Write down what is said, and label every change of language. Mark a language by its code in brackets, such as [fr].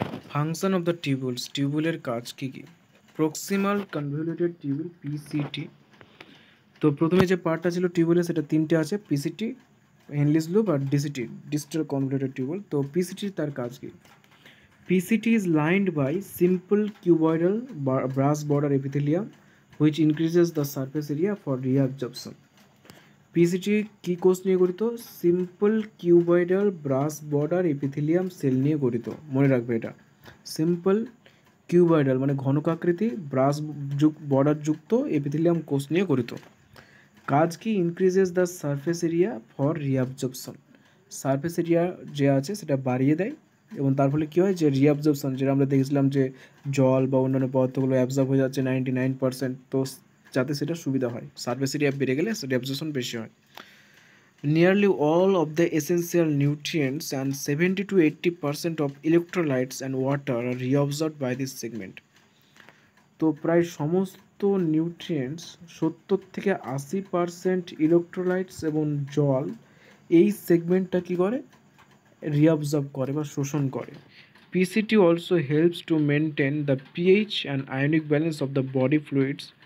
[en] function of the tubules, [bn] টিউবুলের কাজ কী কী? Proximal convoluted tubule, PCT. তো প্রথমে যে পার্টটা ছিল টিউবুলে, সেটা তিনটে আছে, পিসিটি, হেনলিস লুপ আর ডিসিটি, ডিস্টাল কনভলিউটেড টিউবুল। তো পিসিটির তার কাজ কী? [en] PCT is lined by simple cuboidal brass border epithelium which increases the surface area for reabsorption. [bn] PCT কি কোষ নিয়ে গঠিত? Simple cuboidal brass border epithelium cell নিয়ে গঠিত। মনে রাখবে এটা, সিম্পল কিউবয়েডাল মানে ঘনকাকৃতি ব্রাস বর্ডার যুক্ত এপিথেলিয়াম কোষ নিয়ে গঠিত। কাজ কি [en] increases the surface area for reabsorption, [bn] surface area যে আছে সেটা বাড়িয়ে দেয় এবং তার ফলে কী হয় যে রিঅ্যাবজর্পশন, যেটা আমরা দেখেছিলাম যে জল বা অন্যান্য পদার্থগুলো অ্যাবজর্ব হয়ে যাচ্ছে 99%, তো যাতে সেটা সুবিধা হয়, সারফেস এরিয়া বেড়ে গেলে রিঅ্যাবজর্পশন বেশি হয়। [en] Nearly all of the essential nutrients and 70 to 80% of electrolytes and water are reabsorbed by this segment. [bn] তো প্রায় সমস্ত নিউট্রিয়েন্টস 70 থেকে 80% ইলেকট্রোলাইটস এবং জল এই সেগমেন্টটা কী করে, রিঅবজর্ব করে বা শোষণ করে। [en] PCT also helps to maintain the pH and ionic balance of the body fluids.